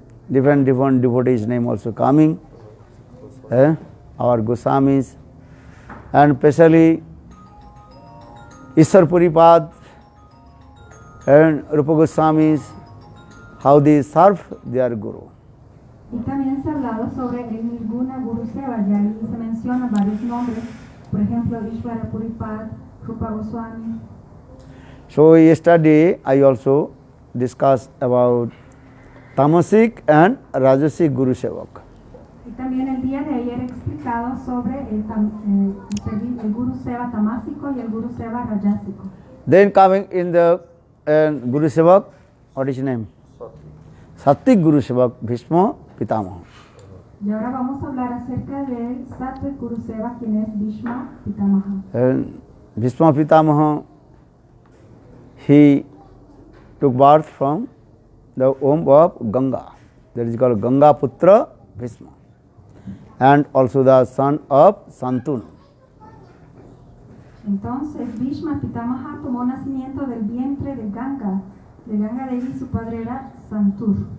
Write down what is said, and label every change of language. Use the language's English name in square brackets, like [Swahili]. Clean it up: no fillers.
[English] Different devotees name also coming. Our Goswamis and especially Ishwar Puripad and Rupa Goswamis, how they serve their Guru. [Spanish] Y también se ha hablado sobre el Nirguna Guru Seva, y ahí se mencionan varios nombres, por ejemplo, Ishwara Puripad, Rupa Goswami. [English] So yesterday I also discussed about Tamasic and Rajasic Guru Sevak. [Spanish] Y también el día de ayer he explicado sobre el Guru Seva tamásico y el Guru Seva rajasico. [English] Then coming in the Guru Sevak, what is his name? Sattik Guru Sevak, Bhishma Pitamaha. [Spanish] Y ahora vamos a hablar acerca del Sattvic Guru Seva, quien es Bhishma Pitamaha. [English] And Bhishma Pitamaha, he took birth from the womb of Ganga. That is called Ganga Putra Bhishma. And also the son of Santanu. [Spanish] Entonces Bhishma Pitamaha tomó nacimiento del vientre de Ganga Devi, su padre era Santur.